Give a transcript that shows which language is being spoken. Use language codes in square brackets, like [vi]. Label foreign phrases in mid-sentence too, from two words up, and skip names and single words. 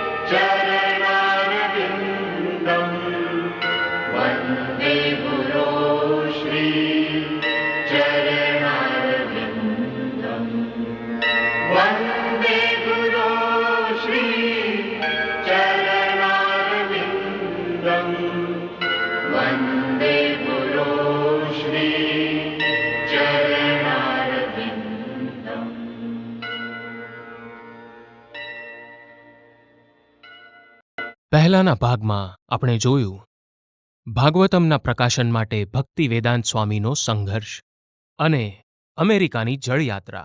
[sa] चरणारविन्दम् वन्दे गुरो श्री चरणारविन्दम् वन्दे गुरो श्री चरणारविन्दम् वन्दे गुरो श्री चरणारविन्दम्. [gu] પહેલાના ભાગમાં આપણે જોયું ભાગવતમના પ્રકાશન માટે ભક્તિ વેદાંત સ્વામીનો સંઘર્ષ અને અમેરિકાની જળયાત્રા.